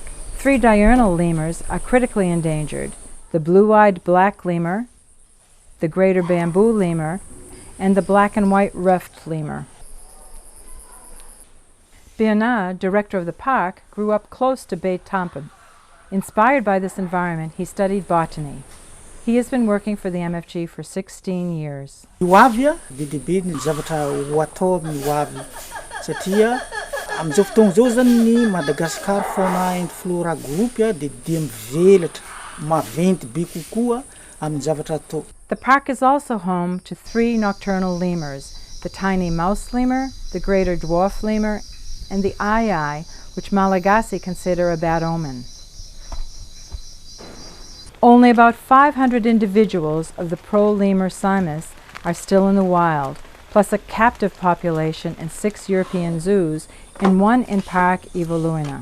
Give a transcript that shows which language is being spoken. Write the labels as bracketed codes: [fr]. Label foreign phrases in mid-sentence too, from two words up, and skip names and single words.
[en] 3 diurnal lemurs are critically endangered: the blue-eyed black lemur, the greater bamboo lemur, and the black and white ruffed lemur. Bernard, director of the park, grew up close to Beit Tampen. Inspired by this environment, he studied botany. He has been working for the MFG for 16 years. [mg] Hoavy didibe ny zavatra ho atao amin'ny hoavy satria amin'izao fotoana izao zany ny Madagascar Fauna and Flora Group dia mivelatra maventy be kokoa amin'ny zavatra atao. [en] The park is also home to 3 nocturnal lemurs: the tiny mouse lemur, the greater dwarf lemur, and the ai, which Malagasy consider a bad omen. Only about 500 individuals of the pro-lemur simus are still in the wild, plus a captive population in 6 European zoos and 1 in Parc Ivoloina.